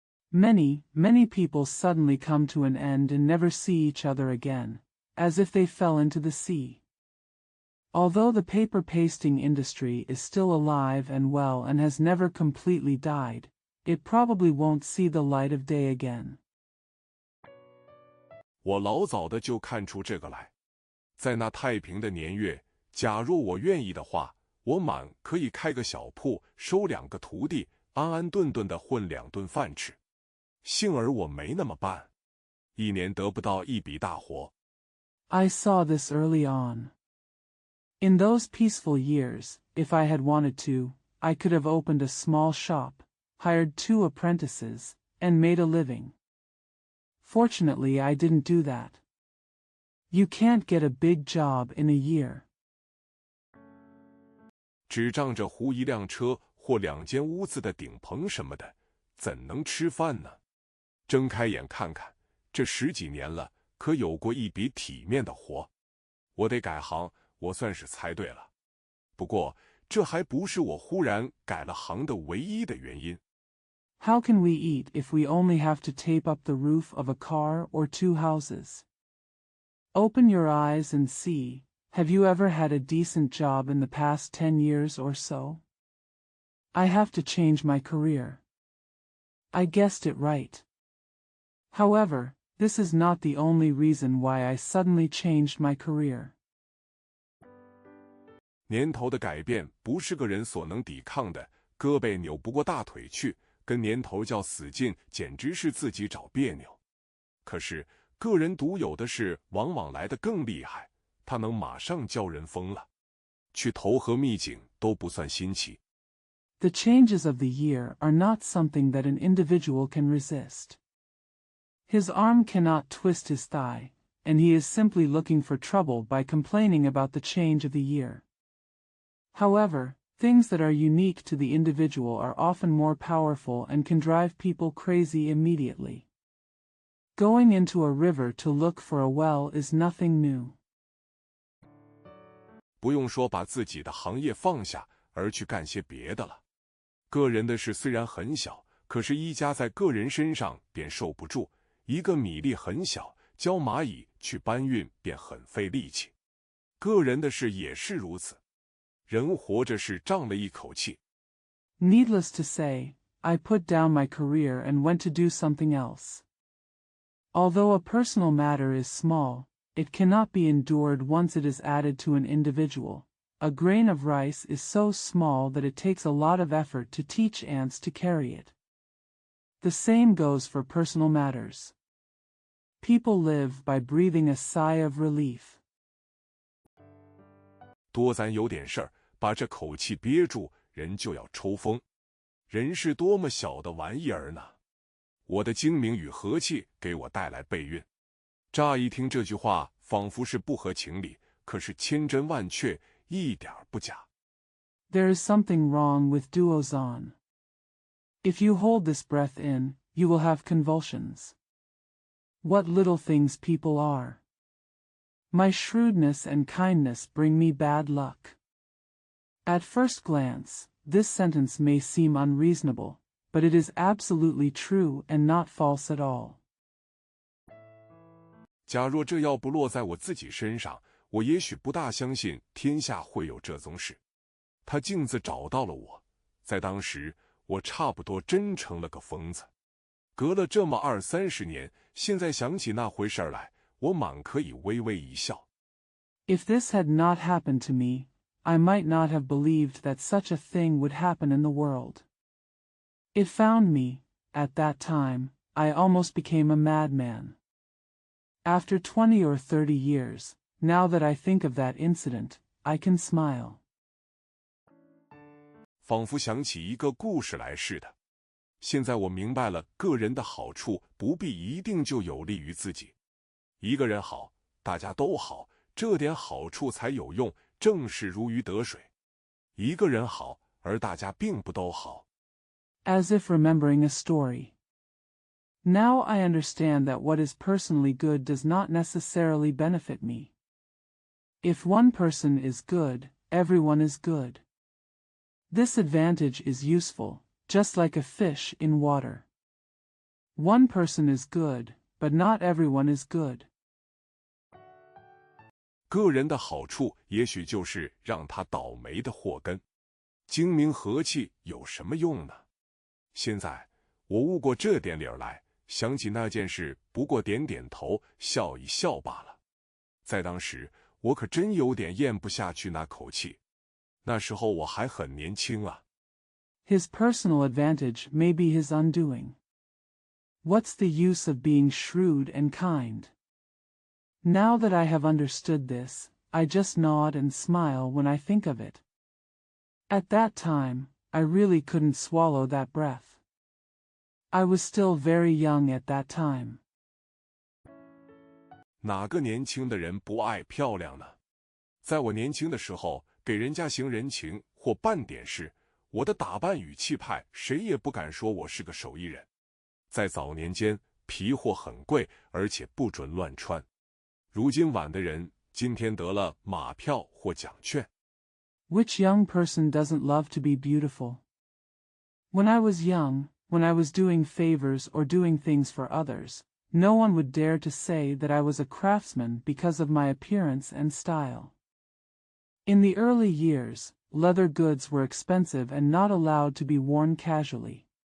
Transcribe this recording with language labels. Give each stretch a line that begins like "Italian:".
English: Many people suddenly come to an end and never see each other again, as if they fell into the sea. Although the paper pasting industry is still alive and well and has never completely died, it probably won't see the light of day again.
Chinese: 我老早的就看出这个来，在那太平的年月，假若我愿意的话，我满可以开个小铺，收2个徒弟，安安顿顿的混2顿饭吃。幸而我没那么办，一年得不到一笔大活。
English: I saw this early on. In those peaceful years, if I had wanted to, I could have opened a small shop, hired 2 apprentices, and made a living. Fortunately, I didn't do that. You can't get a big job in a year.
Chinese: 只仗着糊一辆车或2间屋子的顶棚什么的，怎能吃饭呢？睁开眼看看，这10几年了，可有过一笔体面的活。我得改行，我算是猜对了。不过，这还不是我忽然改了行的唯一的原因。
English: How can we eat if we only have to tape up the roof of a car or 2 houses? Open your eyes and see, have you ever had a decent job in the past 10 years or so? I have to change my career. I guessed it right. However, this is not the only reason why I suddenly changed my career.
Chinese: 年头的改变不是个人所能抵抗的，胳膊扭不过大腿去，跟年头较死劲，简直是自己找别扭。可是个人独有的是，往往来得更厉害，他能马上叫人疯了。去投河秘井都不算新奇。
English: The changes of the year are not something that an individual can resist. His arm cannot twist his thigh, and he is simply looking for trouble by complaining about the change of the year. However, things that are unique to the individual are often more powerful and can drive people crazy immediately. Going into a river to look for a well is nothing new.
Chinese: 不用说把自己的行业放下而去干些别的了。个人的事虽然很小，可是一加在个人身上便受不住。一个米粒很小，教蚂蚁去搬运便很费力气。个人的事也是如此。人活着是胀了一口气。
English: Needless to say, I put down my career and went to do something else. Although a personal matter is small, it cannot be endured once it is added to an individual. A grain of rice is so small that it takes a lot of effort to teach ants to carry it. The same goes for personal matters. People live by breathing a sigh of relief.
Chinese: 多咱有点事儿，把这口气憋住，人就要抽风。人是多么小的玩意儿呢？我的精明与和气给我带来备孕。乍一听这句话，仿佛是不合情理，可是千真万确，一点不假。
English: There is something wrong with duozan. If you hold this breath in, you will have convulsions. What little things people are. My shrewdness and kindness bring me bad luck. At first glance, this sentence may seem unreasonable, but it is absolutely true and not false at all.
Chinese: 假若这要不落在我自己身上，我也许不大相信天下会有这宗事。他镜子找到了我，在当时，我差不多真成了个疯子。隔了这么20-30年，现在想起那回事来，我满可以微微一笑。
English: If this had not happened to me, I might not have believed that such a thing would happen in the world. It found me, at that time, I almost became a madman. After 20 or 30 years, now that I think of that incident, I can smile.
Chinese: 仿佛想起一个故事来似的。现在我明白了，个人的好处不必一定就有利于自己。一个人好，大家都好，这点好处才有用，正是如鱼得水。一个人好，而大家并不都好。
English: As if remembering a story. Now I understand that what is personally good does not necessarily benefit me. If one person is good, everyone is good. This advantage is useful, just like a fish in water. One person is good, but not everyone is good.
Chinese: 个人的好处也许就是让他倒霉的祸根。精明和气有什么用呢？现在我悟过这点理儿来，想起那件事，不过点点头，笑一笑罢了。在当时，我可真有点咽不下去那口气。那时候我还很年轻啊。
English: His personal advantage may be his undoing. What's the use of being shrewd and kind? Now that I have understood this, I just nod and smile when I think of it. At that time, I really couldn't swallow that breath. I was still very young at that time.
Chinese: 哪个年轻的人不爱漂亮呢？在我年轻的时候，给人家行人情或办点事，我的打扮与气派，谁也不敢说我是个手艺人。在早年间，皮货很贵，而且不准乱穿。如今晚的人，今天得了马票或奖券。
English: Which young person doesn't love to be beautiful? When I was young, when I was doing favors or doing things for others, no one would dare to say that I was a craftsman because of my appearance and style. In the early years, leather goods were expensive and not allowed to be worn casually.